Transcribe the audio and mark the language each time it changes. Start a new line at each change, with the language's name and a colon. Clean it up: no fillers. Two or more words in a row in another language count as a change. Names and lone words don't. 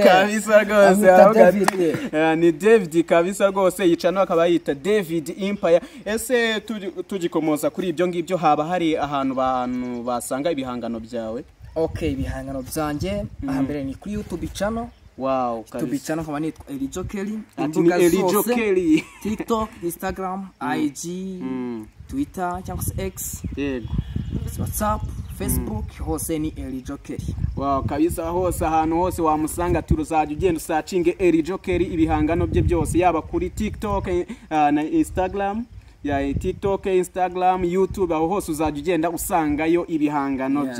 Kinyarwanda: Kabisa rwose ni David kabisa rwose yicano akaba yita David Empire. Ese tugikomoza kuri ibyo ngibyo haba hari ahantu basanga ibihangano byawe? Okay, ibihangano byanje ahambere ni kuri YouTube channel. Wow, YouTube channel kama ni Elijah Kelly, Elijah Kelly, TikTok, Instagram, IG, Twitter, cyangwa X, WhatsApp, Facebook, hose ni Elijah Kelly. Wow, kabisa hose ahantu hose wamusanga turuzajya ugenda searching Elijah Kelly ibihangano bye byose yaba kuri TikTok na Instagram. Ya TikTok, Instagram, YouTube aho hose uzajya ugenda usangayo ibihangano bye.